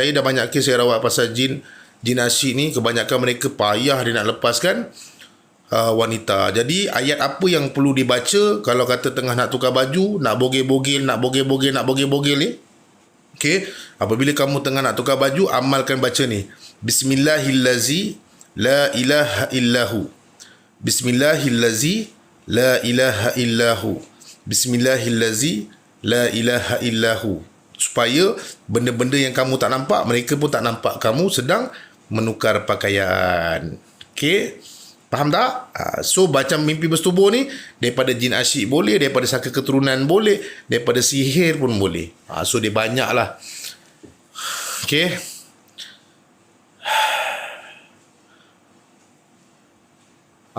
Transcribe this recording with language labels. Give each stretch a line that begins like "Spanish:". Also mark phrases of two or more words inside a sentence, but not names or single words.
Malay: Saya dah banyak kes saya rawat pasal jin asyik ni. Kebanyakan mereka payah dia nak lepaskan wanita. Jadi ayat apa yang perlu dibaca kalau kata tengah nak tukar baju, nak bogel-bogel ni? Okey, apabila kamu tengah nak tukar baju, amalkan baca ni.
Arabic: بسم الله الذي لا إله إلا هو. بسم الله الذي لا إله إلا هو. بسم الله الذي لا إله إلا هو.
Malay: Supaya benda-benda yang kamu tak nampak, mereka pun tak nampak kamu sedang menukar pakaian. Okey, faham tak? So macam mimpi bersetubuh ni, daripada jin asyik boleh, daripada saka keturunan boleh, daripada sihir pun boleh. So dia banyak lah. Okay.